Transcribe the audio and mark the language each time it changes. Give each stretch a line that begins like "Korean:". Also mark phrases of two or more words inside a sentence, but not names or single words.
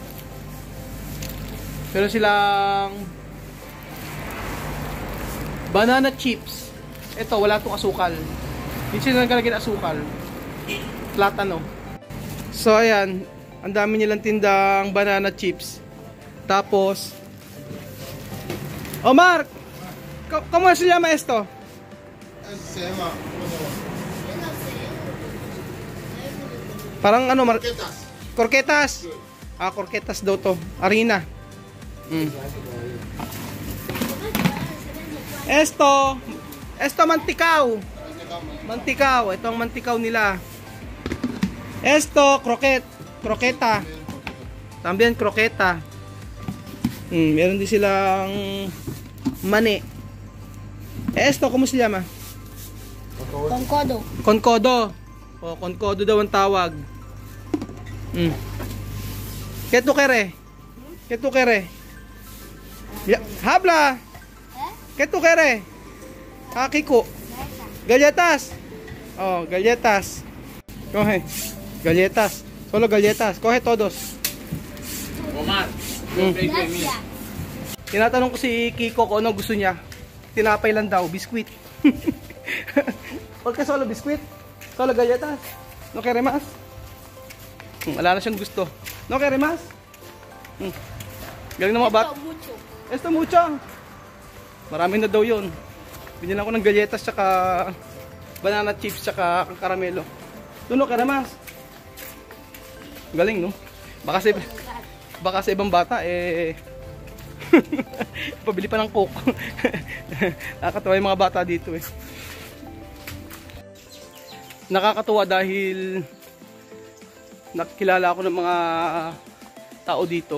Filipino: Meron silang banana chips. Ito, wala itong asukal. Hindi sila nagalagyan asukal. Platano. So ayan, ang dami nilang tindang banana chips.
Spanish: Tapos Omar, ¿cómo se llama esto? Se llama
Filipino: Parang ano,
Spanish: croquetas.
Filipino: Croquetas. Croquetas daw to. Harina.
Spanish: Esto mantikaw.
Filipino: Mantikaw. Ito ang mantikaw nila.
Spanish: Esto croqueta. También croqueta.
Filipino: Meron din silang mani.
Spanish: Esto, ¿cómo se llama? Concodo.
Filipino: Concodo. Concodo daw ang tawag.
Spanish: ¿Qué tú quieres? ¿Qué tú quieres? Habla. ¿Qué tú quieres? Kiko. Galletas. Oh, galletas. Coge. Galletas. Solo galletas. Coge todos. Omar.
Filipino: Tinatanong ko si Kiko kung ano gusto niya. Tinapay lang daw, biskwit. Huwag ka solo biskwit.
Spanish: Solo galletas. No quiere más?
Filipino: Wala na siyang gusto.
Spanish: No quiere más?
Filipino: Galing na mga bat.
Spanish: Esto mucho.
Filipino: Marami na daw yun. Binila ko ng galletas tsaka banana chips tsaka karamelo.
Spanish: No quiere más?
Filipino: Galing, no? Baka sa ibang bata pabili pa ng coke. Nakakatawa yung mga bata dito eh. Nakakatuwa dahil nakilala ako ng mga tao dito.